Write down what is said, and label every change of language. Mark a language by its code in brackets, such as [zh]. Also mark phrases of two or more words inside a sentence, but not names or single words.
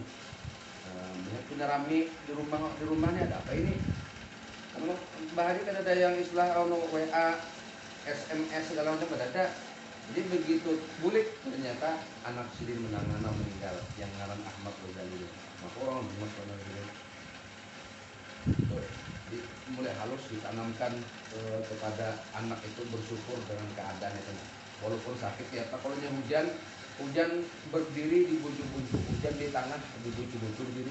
[id] Punya rame di rumahnya ada apa ini? Karena bahari kan ada yang istilah WA, SMS segala macam ada. [bjn] Jadi begitu bulik ternyata anak sidin menangana meninggal yang ngaran Ahmad Ghazali. [id] Maka orang jadi mulai halus ditanamkan kepada anak itu bersyukur dengan keadaan itu. [bjn] Walaupun sakit ya, kalau hujan berdiri di bucu-bucu, hujan di tangan di bucu-bucu diri.